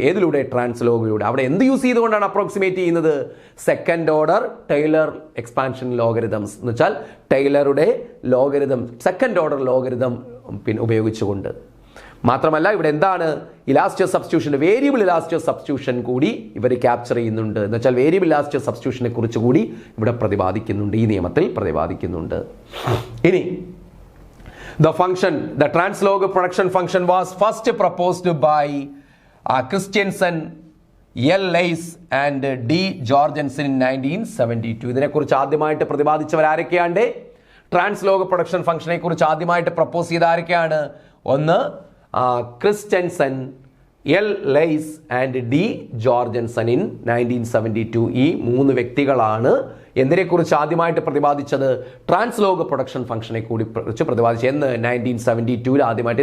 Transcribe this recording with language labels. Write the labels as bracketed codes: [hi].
[ml] ഏതിലൂടെ, ട്രാൻസ്ലോഗിലൂടെ. അവിടെ എന്ത് യൂസ് ചെയ്തുകൊണ്ടാണ് അപ്രോക്സിമേറ്റ് ചെയ്യുന്നത്, second order Taylor expansion logarithms എന്ന് വെച്ചാൽ ടൈലറുടെ ലോഗരിതം സെക്കൻഡ് ഓർഡർ ലോഗരിതം ഉപയോഗിച്ചുകൊണ്ട്. മാത്രമല്ല ഇവിടെ എന്താണ്, elastic substitution, variable elastic substitution കൂടി ഇവർ ക്യാപ്ചർ ചെയ്യുന്നുണ്ട് എന്ന് വെച്ചാൽ വേരിയബിൾ ഇലാസ്റ്റിക് സബ്സ്റ്റിറ്റ്യൂഷനെ കുറിച്ച് കൂടി ഇവിടെ പ്രതിപാദിക്കുന്നുണ്ട്, ഈ നിയമത്തിൽ പ്രതിപാദിക്കുന്നുണ്ട്. ഇനി [en] the translog production function was first proposed by Christensen, L. Leys and D. Jorgensen in 1972. [ml] ഇതിനെക്കുറിച്ച് ആദ്യമായിട്ട് പ്രതിപാദിച്ചവർ ആരൊക്കെയാണ്, ട്രാൻസ്ലോഗ് പ്രൊഡക്ഷൻ ഫംഗ്ഷനെ കുറിച്ച് ആദ്യമായിട്ട് പ്രപ്പോസ് ചെയ്ത ആരൊക്കെയാണ്, ഒന്ന് Christensen, L lies and D ജോർജൻസൺ in 1972. ഈ മൂന്ന് വ്യക്തികളാണ് എന്തിനെക്കുറിച്ച് ആദ്യമായിട്ട് പ്രതിപാദിച്ചത്, ട്രാൻസ്ലോഗ് പ്രൊഡക്ഷൻ ഫംഗ്ഷനെ കുറിച്ച് പ്രതിപാദിച്ചത് എന്ന് 1972 ആദ്യമായിട്ട്.